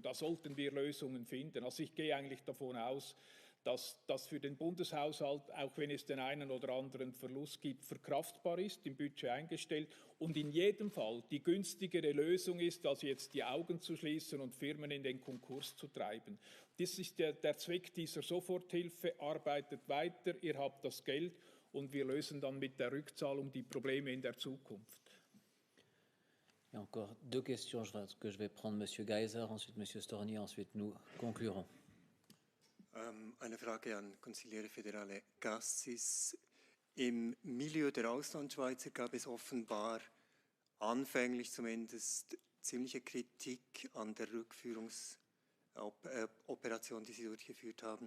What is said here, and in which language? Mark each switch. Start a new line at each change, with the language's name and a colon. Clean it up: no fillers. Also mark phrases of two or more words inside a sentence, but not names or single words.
German: Da sollten wir Lösungen finden. Also ich gehe eigentlich davon aus, dass das für den Bundeshaushalt, auch wenn es den einen oder anderen Verlust gibt, verkraftbar ist, im Budget eingestellt und in jedem Fall die günstigere Lösung ist, als jetzt die Augen zu schließen und Firmen in den Konkurs zu treiben. Das ist der Zweck dieser Soforthilfe. Arbeitet weiter, ihr habt das Geld und wir lösen dann mit der Rückzahlung die Probleme in der Zukunft.
French: Il y a encore deux questions que je vais prendre. Monsieur Geiser, ensuite Monsieur Storni, ensuite nous conclurons.
German: Eine Frage an
Italian: Consigliere Federale
German: Cassis. Im Milieu der Auslandschweizer gab es offenbar anfänglich zumindest ziemliche Kritik an der Rückführungsoperation, die Sie durchgeführt haben.